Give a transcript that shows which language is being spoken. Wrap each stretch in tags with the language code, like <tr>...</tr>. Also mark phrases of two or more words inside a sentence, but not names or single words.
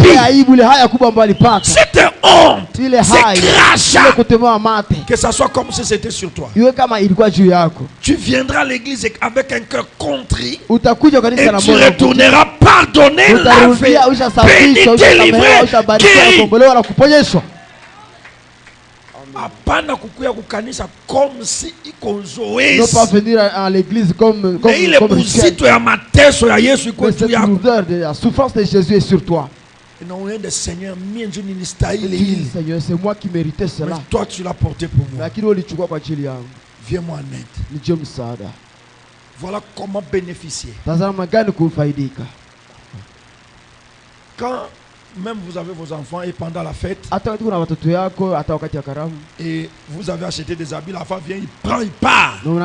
<fr>Cette honte. Ce crachat. Que ça soit comme si c'était sur toi. Tu viendras à l'église avec un cœur contrit. Et tu retourneras pardonner, laver, béni, délivrer, guéri.</fr> <sw>Apana kukuya kukanisa</sw> <fr>comme si</fr> <sw>iko zoezi.</sw> <fr>Ne pas venir à l'église comme il est</fr> <sw>muzito ya mateso ya Yesu iko juu yako.</sw> <fr>La souffrance de Jésus est sur toi. Seigneur, c'est moi qui méritais cela. Mais toi tu l'as porté pour moi. Viens-moi en aide. Voilà comment bénéficier. Quand même vous avez vos enfants et pendant la fête et vous avez acheté des habits, la femme vient, il prend, il part.</fr>